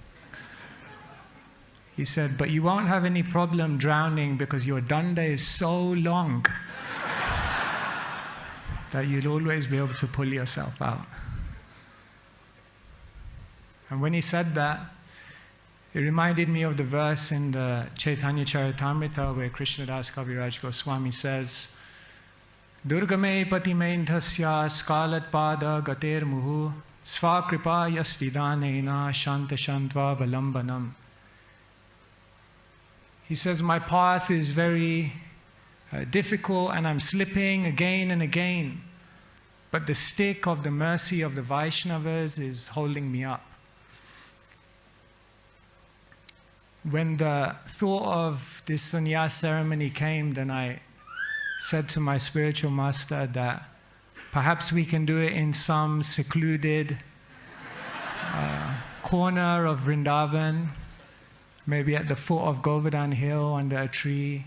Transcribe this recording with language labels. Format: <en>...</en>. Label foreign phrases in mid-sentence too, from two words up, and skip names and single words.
<en>He said, but you won't have any problem drowning because your danda is so long that you'll always be able to pull yourself out. And when he said that, it reminded me of the verse in the Chaitanya Charitamrita where Krishnadas Kaviraj Goswami says,</en> <sa>Durgame patimenthasya skalat pada gater muhu svakripa yastidanena shanta shantva valambanam.</sa> <en>He says, my path is very difficult and I'm slipping again and again, but the stick of the mercy of the Vaishnavas is holding me up. When the thought of this sannyas ceremony came, then I said to my spiritual master that perhaps we can do it in some secluded corner of Vrindavan, maybe at the foot of Govardhan Hill under a tree.</en>